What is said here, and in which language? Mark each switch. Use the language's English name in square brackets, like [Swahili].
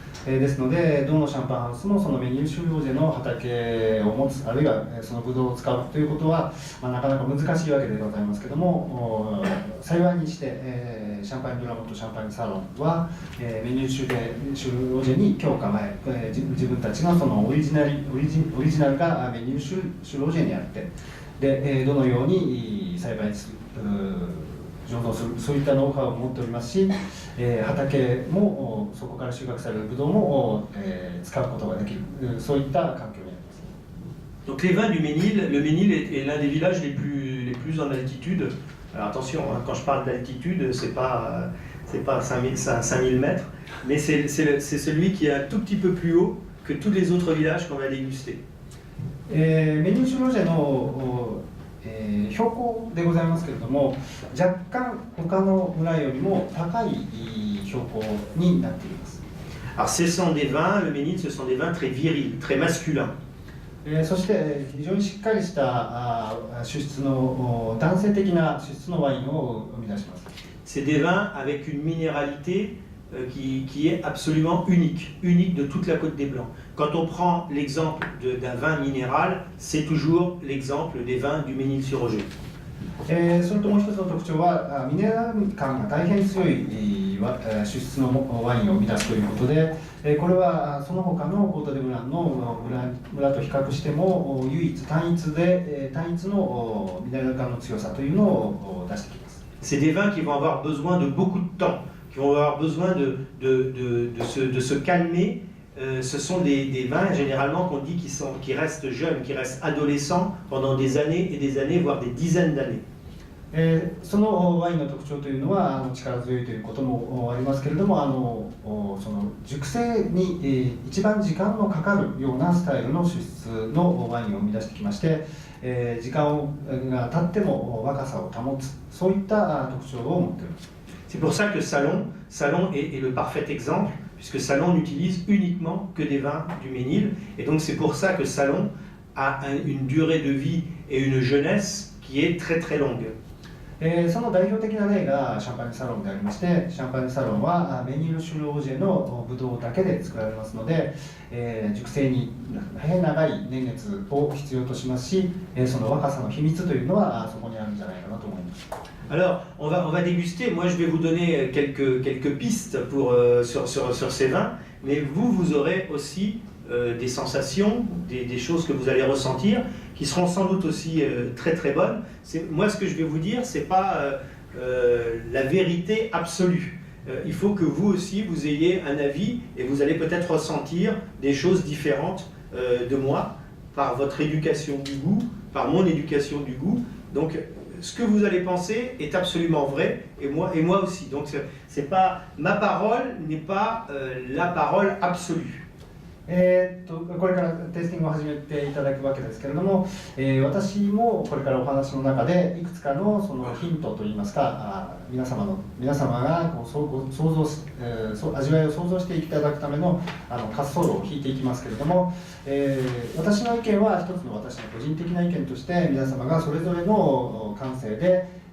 [Japanese] ですのでどのシャンパンハウスもそのメニル・シュロージェの畑を持つあるいはそのブドウを使うということは、なかなか難しいわけでございますけども、幸いにして、シャンパーニュ・ドゥラモット・シャンパーニュ・サロンは、メニル・シュロージェに今日構え、自分たちのそのオリジナルがメニル・シュロージェにあって、でどのように栽培する醸造するそういったノウハウを持っておりますし、畑もそこから収穫されるブドウも、使うことができるそういった環境にあります。 [French] Donc les vins du Mesnil, le Mesnil est l'un des villages les plus en altitude. Alors attention, hein, quand je parle d'altitude, c'est pas 5000 mètres, mais c'est celui qui est un tout petit peu plus haut que tous les autres villages qu'on va déguster. [Japanese] メニル・シュロージェの標高でございますけれども、若干他の村よりも高い標高になっています。 [French] Alors ce sont des vins, le Mesnil, ce sont des vins très virils, très masculins. [Japanese] そして非常にしっかりした主質の男性的な主質のワインを生み出します。 [French] C'est des vins avec une minéralité qui est absolument unique de toute la Côte des Blancs. Quand on prend l'exemple d'un vin minéral, c'est toujours l'exemple des vins du Mesnil-sur-Oger. [Japanese] それともう一つの特徴はミネラル感が大変強い主質のワインを生み出すということで、これはその他のコート・デ・ブランの村と比較しても唯一単一のミネラル感の強さというのを出してきます。 [French] C'est des vins qui vont avoir besoin de beaucoup de temps, qui vont avoir besoin de se calmer. Ce sont des vins généralement qu'on dit qui restent jeunes, qui restent adolescents pendant des années et des années, voire des dizaines d'années. [Japanese] そのワインの特徴というのは力強いということもありますけれども、その熟成に一番時間のかかるようなスタイルの酒質のワインを生み出してきまして、時間が経っても若さを保つ、そういった特徴を持っています。 [French] C'est pour ça que Salon est le parfait exemple, puisque Salon n'utilise uniquement que des vins du Ménil, et donc c'est pour ça que Salon a une durée de vie et une jeunesse qui est très très longue. [Japanese] その代表的な例がシャンパーニュサロンでありまして、シャンパーニュサロンはメニール・シュロージェのブドウだけで作られますので、熟成に大変長い年月を必要としますし、その若さの秘密というのはそこにあるんじゃないかなと思います。 [French] Alors, on va déguster. Moi, je vais vous donner quelques pistes sur ces vins, mais vous aurez aussi des sensations, des choses que vous allez ressentir, qui seront sans doute aussi très très bonnes. Moi, ce que je vais vous dire, c'est pas la vérité absolue. Il faut que vous aussi, vous ayez un avis et vous allez peut-être ressentir des choses différentes de moi, par votre éducation du goût, par mon éducation du goût. Donc, ce que vous allez penser est absolument vrai, et moi aussi. Donc, c'est pas, ma parole n'est pas la parole absolue. [Japanese] これからテイスティングを始めていただくわけですけれども、私もこれからお話の中でいくつかのそのヒントといいますか、皆様がこう想像味わいを想像していただくための滑走路を引いていきますけれども、私の意見は一つの私の個人的な意見として、皆様がそれぞれの感性で